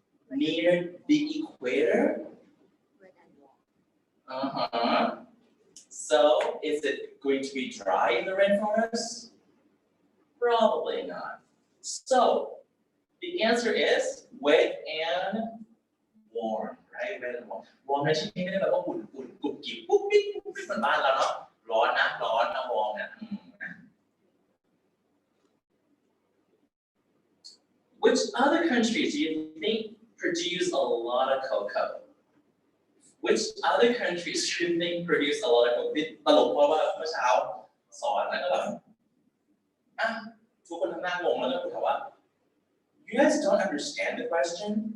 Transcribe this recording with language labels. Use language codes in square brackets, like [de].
[en] Near the equator? So, is it going to be dry in the rainforest? Probably not. So, the answer is wet and warm, right? Wet and warm. [th] Warm ในที่นี้ไม่ได้แบบว่าอุ่นกุบกิบปุ๊บปิ๊บเหมือนบ้านเราเนาะร้อนนะวอร์มเนี่ย [en] Which other countries do you think produce a lot of cocoa? Which other countries do you think produce a lot of cocoa? [th] ตลกเพราะว่าเมื่อเช้าสอนแล้วก็แบบอ่ะทุกคนทำหน้างงแล้วก็ถามว่า [en] You guys don't understand the question?